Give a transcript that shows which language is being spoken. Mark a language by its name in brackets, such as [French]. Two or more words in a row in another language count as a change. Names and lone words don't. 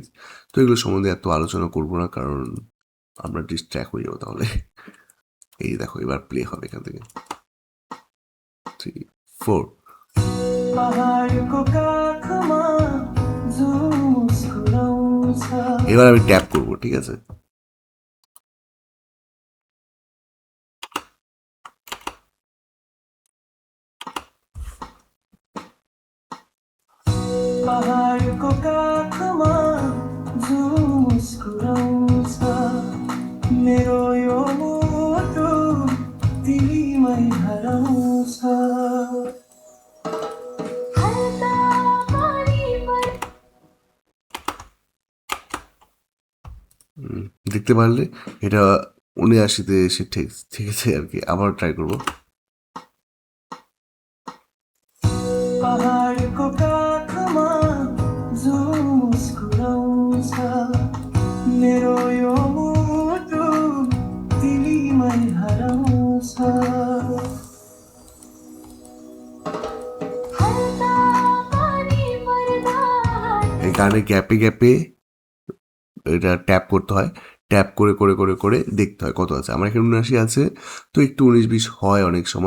[Bangla] তো এগুলো সম্বন্ধে এত আলোচনা করবো না, কারণ আমরা ডিস্ট্র্যাক্ট হয়ে যাবো তাহলে। এই দেখো এবার প্লে হবে এখান থেকে, 3, 4। এবার আমি ট্যাপ করবো, ঠিক আছে? [Nepali] पहाडको काखमा जो मुस्कुराउँछ मेरो यो मुटु तिमीमै हराउँछ। [Bangla] দেখতে পারলে এটা 79-তে এসে ঠেকেছে আর কি। আবার ট্রাই করবো। [Nepali] पहाडको काखमा जो मुस्कुराउँछ मेरो यो मुटु तिमीमै हराउँछ। [Bangla] এই গানের গ্যাপে গ্যাপে এটা ট্যাপ করতে হয়, ট্যাপ করে করে করে করে দেখতে হয় কত আছে। আমার এখানে 79 আছে, তো একটু 19-20 হয় অনেক সময়।